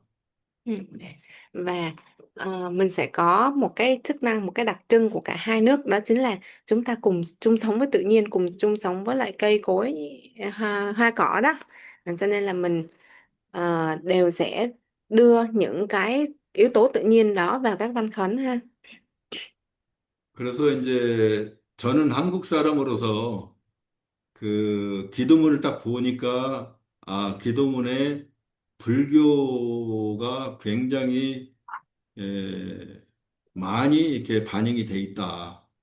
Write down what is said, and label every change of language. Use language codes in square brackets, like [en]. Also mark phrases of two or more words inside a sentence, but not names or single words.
[vi] Ừ. Và mình sẽ có một cái chức năng, một cái đặc trưng của cả hai nước, đó chính là chúng ta cùng chung sống với tự nhiên, cùng chung sống với lại cây cối, hoa cỏ đó. Cho nên là mình đều sẽ đưa những cái yếu tố tự nhiên đó vào các văn khấn ha. [ko] 그래서 이제 저는 한국 사람으로서 그 기도문을 딱 보니까 기도문에 불교가 굉장히 많이 이렇게 반영이 돼 있다.